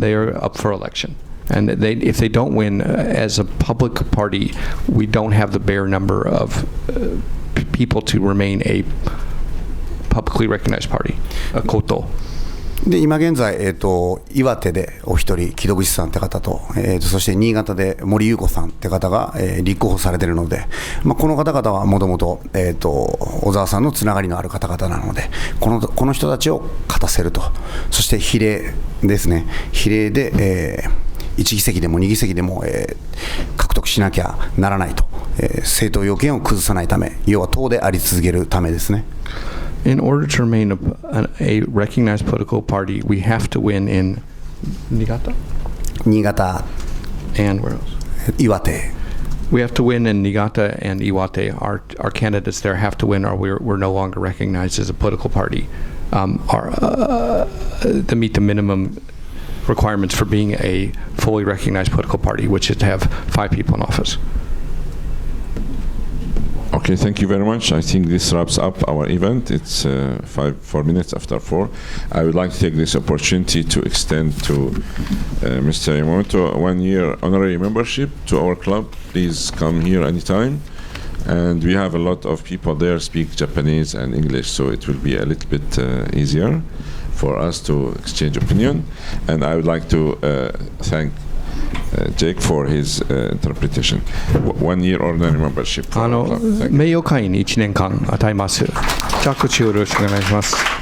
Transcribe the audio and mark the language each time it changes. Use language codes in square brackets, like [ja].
[en] They are up for election. And if they don't win as a public party, we don't have the bare number of people to remain a publicly recognized party, a koto. [ja] で今現在、岩手でお一人、木戸口さんって方と、そして新潟で森裕子さんって方が、立候補されているので、この方々はもともと小沢さんのつながりのある方々なので、この人たちを勝たせると、そして比例ですね、比例で、1議席でも2議席でも、獲得しなきゃならないと、政党要件を崩さないため、要は党であり続けるためですね。 [en] In order to remain a recognized political party, we have to win in Niigata? [ja] 新潟 [en] And where else? [ja] 岩手 [en] We have to win in Niigata and Iwate. Our candidates there have to win, or we're no longer recognized as a political party. To meet the minimum requirements for being a fully recognized political party, which is to have 5 people in office. Okay, thank you very much. I think this wraps up our event. It's 4 minutes after 4. I would like to take this opportunity to extend to Mr. Yamamoto a 1-year honorary membership to our club. Please come here anytime. And we have a lot of people there speak Japanese and English, so it will be a little bit easier for us to exchange opinion. And I would like to thank Jake for his interpretation. 1-year ordinary membership. [ja] 名誉会員に1年間与えます。着地をよろしくお願いします。